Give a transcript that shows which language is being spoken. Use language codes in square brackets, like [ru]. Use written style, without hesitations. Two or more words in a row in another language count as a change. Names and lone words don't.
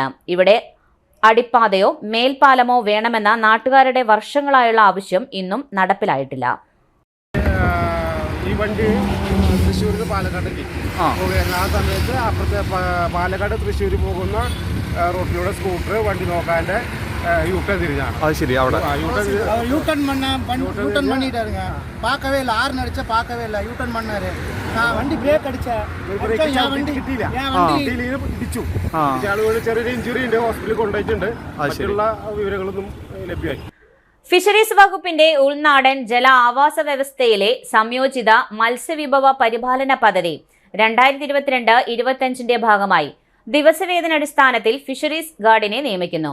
[ml] ഇവിടെ അടിപ്പാതയോ മേൽപ്പാലമോ വേണമെന്ന നാട്ടുകാരുടെ വർഷങ്ങളായുള്ള ആവശ്യം ഇന്നും നടപ്പിലായിട്ടില്ല. ഈ വണ്ടി തൃശ്ശൂരിൽ പാലക്കാട്ടേക്ക് പോകുകയായിരുന്നു. ആ സമയത്ത് അപ്പുറത്തെ പാലക്കാട് തൃശ്ശൂർ പോകുന്ന റോഡിലൂടെ സ്കൂട്ടർ വണ്ടി നോക്കാൻ്റെ യൂട്ടേൺ തിരിഞ്ഞാണ്. അത് ശരി, അവിടെ [ta] யூட்டன் பண்ணிட்டாருங்க. பார்க்கவே இல்லை, ஆறு அடிச்சா பார்க்கவே இல்லை, யூட்டன் பண்ணாரு. நான் வண்டி பிரேக் அடிச்சேன், [ml] കിട്ടിയില്ല, ഇടിച്ചു. ആളുകൾ ചെറിയൊരു ഇഞ്ചുറി ഉണ്ട്, ഹോസ്പിറ്റലിൽ കൊണ്ടുപോയിട്ടുണ്ട്. മറ്റുള്ള വിവരങ്ങളൊന്നും ലഭ്യമായി. ഫിഷറീസ് വകുപ്പിന്റെ ഉൾനാടൻ ജല ആവാസ വ്യവസ്ഥയിലെ സംയോജിത മത്സ്യവിഭവ പരിപാലന പദ്ധതി 2022-25 ഭാഗമായി ദിവസവേതനടിസ്ഥാനത്തിൽ ഫിഷറീസ് ഗാർഡിനെ നിയമിക്കുന്നു.